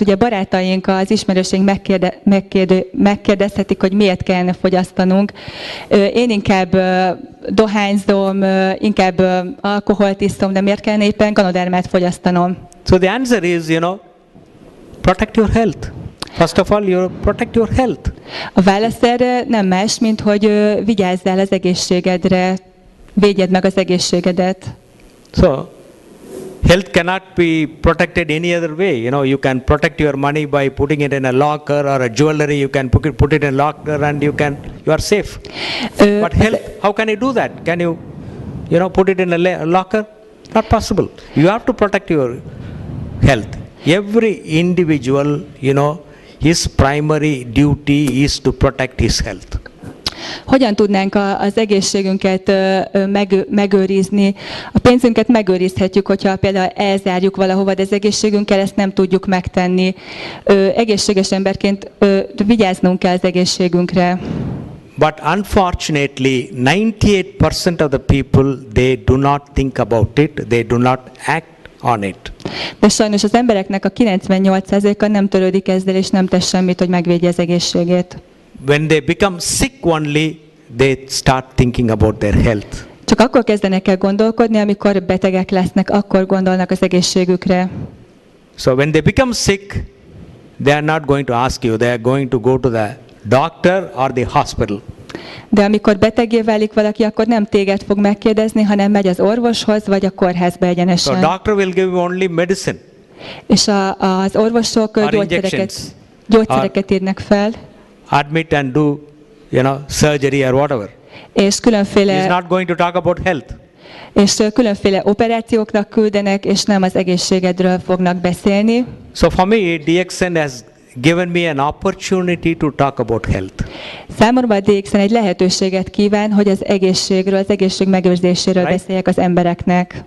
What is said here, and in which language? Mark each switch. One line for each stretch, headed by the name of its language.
Hungarian: Ugye barátaink, az ismerőseink megkérdezhetik, hogy miért kellene fogyasztanunk. Én inkább dohányzom, inkább alkoholt iszom, de miért kellene éppen Ganodermát fogyasztanom?
English: So the answer is, protect your health. First of all, protect your health.
Hungarian: A válasz erre nem más, mint hogy vigyázzál az egészségedre, védjed meg az egészségedet.
English: So, health cannot be protected any other way. You can protect your money by putting it in a locker or a jewelry. You can put it in a locker and you are safe. But health, how can you do that? Can you, put it in a locker? Not possible. You have to protect your health. Every individual, his primary duty is to protect his health.
Hungarian: Hogyan tudnánk az egészségünket megőrizni? A pénzünket megőrizhetjük, hogyha például elzárjuk valahova, de az egészségünkkel ezt nem tudjuk megtenni. Egészséges emberként vigyáznunk kell az egészségünkre.
English: But unfortunately, 98% of the people, they do not think about it, they do not act on it.
Hungarian: De sajnos az embereknek a 98%-a nem törődik ezzel, és nem tesz semmit, hogy megvédje az egészségét.
English: When they become sick only, they start thinking about their health.
Hungarian: Csak akkor kezdenek el gondolkodni, amikor betegek lesznek, akkor gondolnak az egészségükre.
English: So when they become sick, they are not going to ask you, they are going to go to the doctor or the hospital.
Hungarian: De amikor beteggé válik valaki, akkor nem téged fog megkérdezni, hanem megy az orvoshoz, vagy a kórházba egyenesen.
English: So doctor will give you only medicine.
Hungarian: És az orvosok gyógyszereket írnak fel.
English: Admit and do, surgery or whatever.
Hungarian: És
English: He's not going to talk about health.
Hungarian: És különféle operációkra küldenek, és nem az egészségedről fognak beszélni.
English: So for me, DXN has given me an opportunity to talk about health.
Hungarian: Számomra a DXN egy lehetőséget kíván, hogy az egészségről, az egészség megőrzéséről beszéljek az embereknek.